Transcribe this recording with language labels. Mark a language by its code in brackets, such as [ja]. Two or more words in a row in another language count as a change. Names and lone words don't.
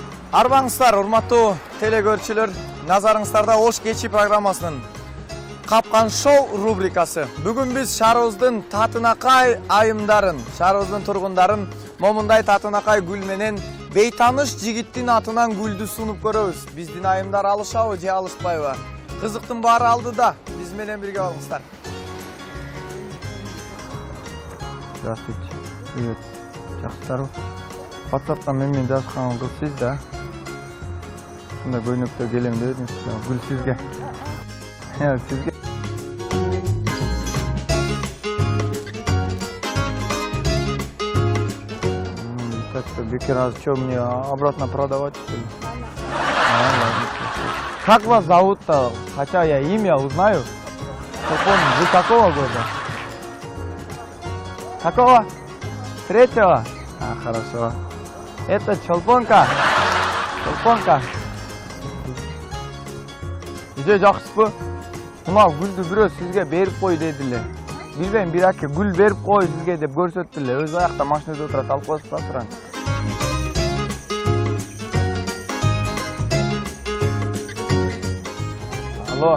[ky] Арбаңыздар, урматтуу телекөрүүчүлөр, назарыңыздарда Ош кечи программасынын Капкан шоу рубрикасы. Бүгүн биз шаарыбыздын татынакай айымдарын, шаарыбыздын тургундарын момундай татынакай гүл менен бейтаныш жигиттин атынан гүлдү сунуп көрөбүз. Биздин айымдар алышабы же алышпайбы? Кызыктын баары алдыда. Биз менен бирге болуңуздар. [ru] Здравствуйте. Привет. [ky] Жакшысыздарбы? WhatsApp'tan менен жазышкан кыз сиз да. Мындай көйнөктө келем деп едиңиз. Гүл сизге. Сизге. [ru] Так-то бекер, а что мне обратно продавать, что ли? Как вас зовут-то? Хотя я имя узнаю. Вы какого года? Какого? Третьего? А, хорошо. Это Чолпонка. [ky] Чолпонка. Иже жакшысызбы? Мына гүлдү бирөө сизге берип кой дедиле. Билбейм, бир аке гүл берип кой сизге деп көрсөттүле. Өз аякта машинада отурат, алып коесузбу суран. Алло.